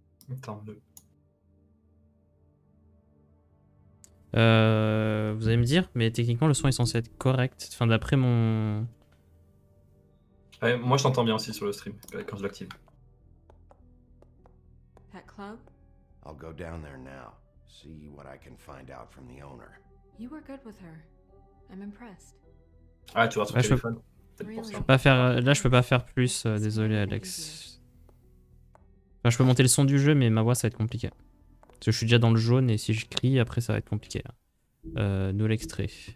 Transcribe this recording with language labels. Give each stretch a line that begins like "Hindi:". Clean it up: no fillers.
French: Attends, vous allez me dire, mais techniquement, le son est censé être correct. Enfin, d'après mon... Ouais, moi, je t'entends bien aussi sur le stream, quand je l'active.
English: That club? I'll go down there now. See what I can find out from the owner. You were good with her. I'm impressed.
French: Ah, tu vois sur le téléphone. Je peux pas faire... Là, je peux pas faire plus. Désolé, Alex. Enfin, je peux monter le son du jeu, mais ma voix, ça va être compliqué. Parce que je suis déjà dans le jaune, et si je crie, après, ça va être compliqué. Nouvel extrait.